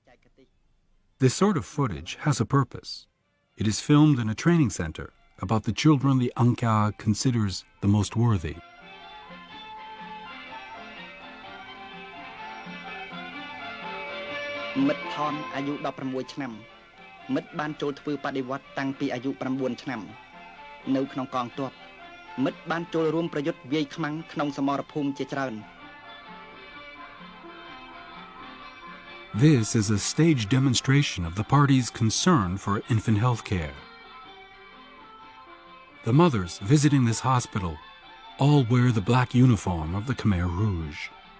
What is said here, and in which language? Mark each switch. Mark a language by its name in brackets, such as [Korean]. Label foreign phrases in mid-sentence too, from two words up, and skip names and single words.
[English] This sort of footage has a purpose. It is filmed in a training center about the children the Angkar considers the most worthy. [Khmer] មិត្តធនអាយុ 16 ឆ្នាំ មិត្តបានចូលធ្វើបដិវត្តតាំងពីអាយុ 9 ឆ្នាំ នៅក្នុងកងទ័ព មិត្តបានចូលរួមប្រយុទ្ធវាយខ្មាំងក្នុងសមរភូមិជាច្រើន [English] This is a staged demonstration of the party's concern for infant health care. The mothers visiting this hospital all wear the black uniform of the Khmer Rouge.